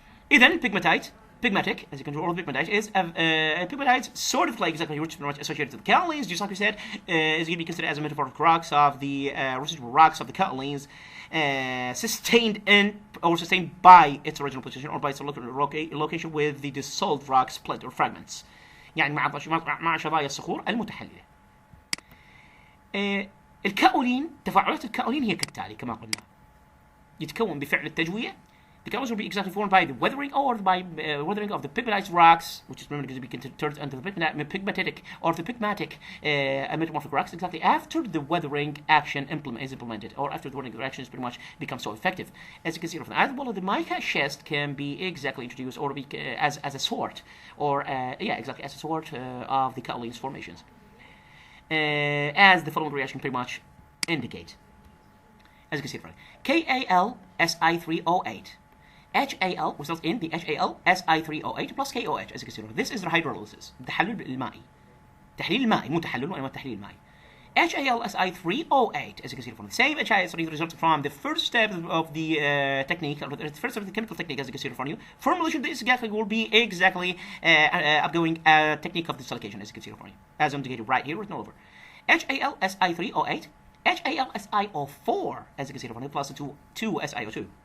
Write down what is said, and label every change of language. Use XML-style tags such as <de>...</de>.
<en>إذا pegmatic, as you can all pegmatite is pegmatite sort of like exactly which is pretty much associated with the kaolins, just like we said, is going to be considered as a metamorphic rocks of the residual rocks of the kaolins, sustained by its original position or by its location with the dissolved rock split or fragments.</en> <ar>يعني مع شظايا الصخور المتحللة. الكاولين، تفاعلات الكاولين هي كالتالي كما قلنا. يتكون بفعل التجوية.</ar> <en>The kaolins will be exactly formed by the weathering or by weathering of the pegmatite rocks, which is going to be turned into the pegmatic or the pegmatic metamorphic rocks exactly after the weathering action is implemented, or after the weathering action is pretty much becomes so effective. As you can see, as well, the mica schist can be exactly introduced or be as a sort, or exactly as a sort of the kaolins formations, as the following reaction pretty much indicate. As you can see, KAlSi3O8. HAl results in the HAlSi3O8 plus KOH, as you can see. This is the hydrolysis,</en> <ar>التحلل المائي. تحليل المائي مو تحلل وإنما التحليل المائي.</ar> <en>HAlSi3O8, as you can see from the same HAl3 results from the first step of the technique, or the first step of the chemical technique, as you can see from you. Formulation this exactly will be exactly upgoing technique of distillation, as you can see from you, as indicated right here written all over. HAlSi3O8, HAlSiO4, as you can see from you, plus 2 SiO2.</en>